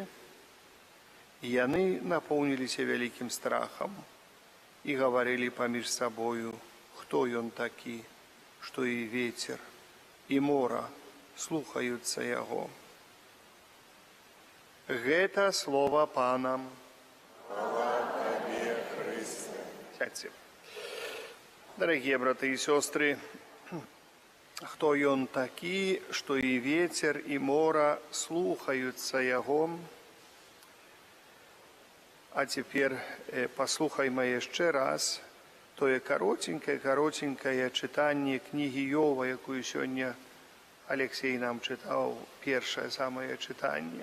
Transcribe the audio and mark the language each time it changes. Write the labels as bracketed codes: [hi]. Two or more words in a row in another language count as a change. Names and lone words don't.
[be] І яны напоўніліся вялікім страхам і гаварылі паміж сабою: «Хто ён такі, што і вецер, і мора слухаюцца яго?» Гэта слова Пана. [ru] Сядьте. Дорогие браты и сестры, кто [be] ён такі, што і ветер, і мора слухаюцца яго? А цяпер паслухайма яшчэ раз тое каротенькае чытанне кнігі Йова, якую сёння Алексей нам чытаў, першае самае чытанне.